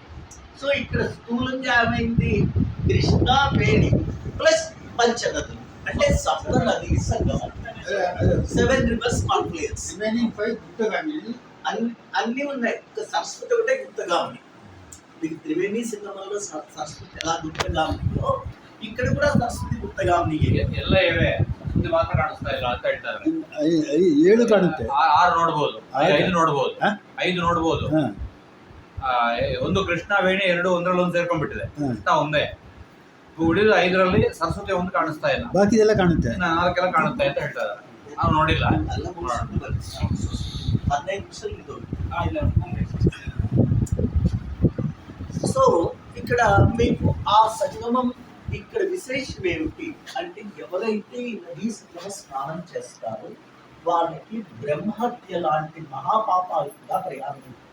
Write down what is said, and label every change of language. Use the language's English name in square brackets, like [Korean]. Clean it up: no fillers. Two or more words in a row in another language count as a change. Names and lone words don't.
[Telugu] సో ఇక్కడ స్థూలంగా ఏమైంది, కృష్ణ వేణి ప్లస్ పంచనదులు అంటే సప్త నది సంగమం, [English] 7 rivers confluence. [Telugu] అన్ని ఉన్నాయి. సరస్వతి ఒకటే గుప్తగా ఉంది. మీకు త్రివేణి సంగమంలో సరస్వతి ఎలా గుప్తగా ఉందో ఇక్కడ కూడా సరస్వతి గుప్తగా ఉంది. [Kannada] ಎಲ್ಲ ಇವೆ ಮುಂದೆ ಮಾತ್ರ ಕಾಣಿಸ್ತಾ ಇಲ್ಲ ಅಂತ ಹೇಳ್ತಾರೆ. 7 ಕಾಣುತ್ತೆ, 6 ನೋಡ್ಬೋದು, 5 ನೋಡ್ಬೋದು, 5 ನೋಡ್ಬೋದು. ಒಂದು ಕೃಷ್ಣ ವೇಣಿ 2 ಒಂದರಲ್ಲೊಂದು ಸೇರ್ಕೊಂಡ್ಬಿಟ್ಟಿದೆ. ಕೃಷ್ಣ ಒಂದೇ, ಉಳಿದ 5ರಲ್ಲಿ ಸರಸ್ವತಿ ಒಂದು ಕಾಣಿಸ್ತಾ ಇಲ್ಲ, ಬಾಕಿ ಎಲ್ಲ ಕಾಣುತ್ತೆ, 4 ಕಾಣುತ್ತೆ ಅಂತ ಹೇಳ್ತಾರೆ. ನಾವು ನೋಡಿಲ್ಲ. [Telugu] 15 నిమిషాలు ఇది. సో ఇక్కడ మీకు ఆ సంగమం ఇక్కడ విశేషం ఏమిటి అంటే, ఎవరైతే ఈ నదీ సంగమ స్నానం చేస్తారో వాళ్ళకి బ్రహ్మహత్య లాంటి మహాపాపాలు కూడా పరిహారం.